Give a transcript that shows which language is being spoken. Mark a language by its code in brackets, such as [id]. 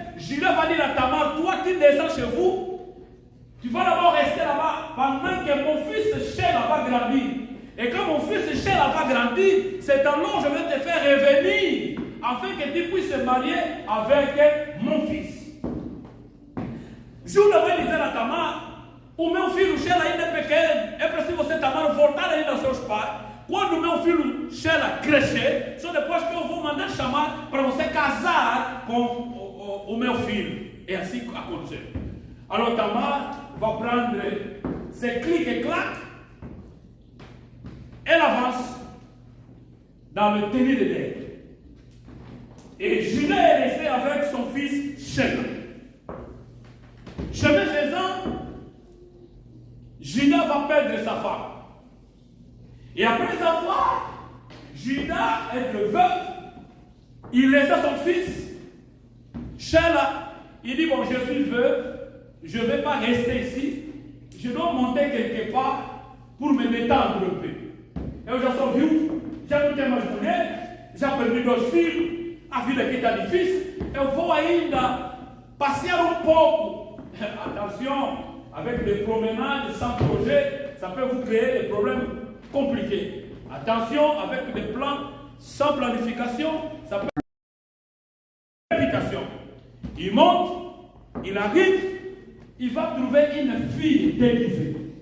[fr] Judas va dire à Tamar, toi qui descends chez vous, tu vas d'abord rester là-bas pendant que mon fils Sheila va grandir. Et quand mon fils Sheila va grandir, c'est alors que je vais te faire revenir afin que tu puisses se marier avec mon fils. [pt] Judas vai dizer a Tamar, o meu filho Sheila ainda é pequeno, é preciso você, Tamar, voltar ainda aos seus pais. Quando o meu filho Sheila crescer, só depois que eu vou mandar chamar para você casar com o meu filho. É assim que aconteceu. [fr] Alors Tamar va prendre ses clics et claques. Elle avance dans le tenue de l'air. Et Judas est resté avec son fils Sheila. Chemin faisant, Judas va perdre sa femme. Et après avoir, Judas est veuf, il laisse son fils. Sheila, il dit, bon, je suis veuve, je ne vais pas rester ici, je dois monter quelque part pour me détendre un peu. [pt] Et eu já sou viúvo, já não tenho mais mulher, já perdi 2 filhos, a vida aqui está difícil, eu vou ainda passear um pouco. [fr] Attention, avec des promenades sans projet, ça peut vous créer des problèmes compliqués. Attention, avec des plans sans planification, ça peut créer des complications. Il monte, il arrive, il va trouver une fille déguisée.